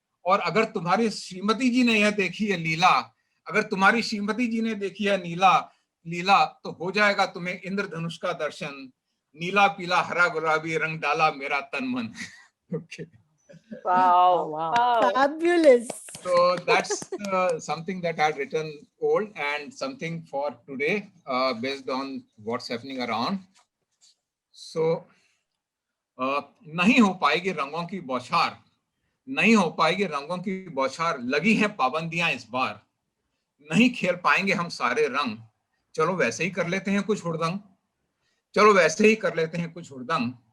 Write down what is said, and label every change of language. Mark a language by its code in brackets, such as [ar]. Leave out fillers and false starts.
[hi] और अगर तुम्हारी श्रीमती जी ने यह देखी है लीला, अगर तुम्हारी श्रीमती जी ने देखी है लीला, तो हो जाएगा तुम्हें इंद्रधनुष का दर्शन. नीला पीला हरा गुलाबी रंग डाला मेरा तन मन. [en] Okay. Wow. Wow. Fabulous. So that's something that I had written old and something for today based on what's happening around. [hi] So नहीं हो पाएगी रंगों की बौछार, नहीं हो पाएगी रंगों की बौछार. लगी है पाबंदियां इस बार, नहीं खेल पाएंगे हम सारे रंग. चलो वैसे ही कर लेते हैं कुछ हुड़दंग, चलो वैसे ही कर लेते हैं कुछ हुड़दंग.